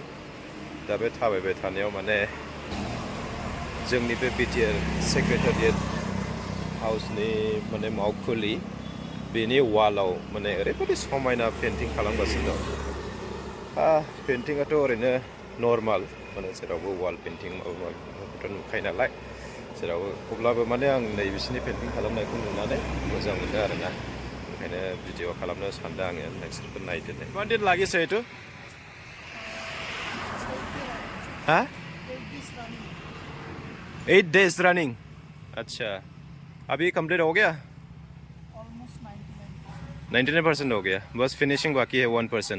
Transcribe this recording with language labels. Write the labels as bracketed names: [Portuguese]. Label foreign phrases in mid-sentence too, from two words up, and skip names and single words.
[Bodo] दा बे थाबायबाय थानायाव माने जोंनि बे बिटिआर सेक्रेटारियेट हाउसनि माने मावखुलि बेनि वालाव माने ओरैबायदि समायना पेन्टिं खालामगासिनो दं। पेन्टिंआथ' ओरैनो नर्माल माने जेरावबो [English] wall painting [Bodo] माबा माबिथ' नुखायो नालाय जेरावबो, अब्लाबो माने आं नै बिसोरनि पेन्टिं खालामनायखौ नुनानै मोजां मोनदों आरोना, ओंखायनो भिडिअ खालामनो सानदों आङो। नोंसोरबो नायदो नै। [Assamese] One দিন লাগিছে এইটো? [Bodo] हाँ [English] 8 days running. [Hindi] अच्छा अभी कंप्लीट हो गया? ऑलमोस्ट 99% हो गया, बस फिनिशिंग बाकी है 1%।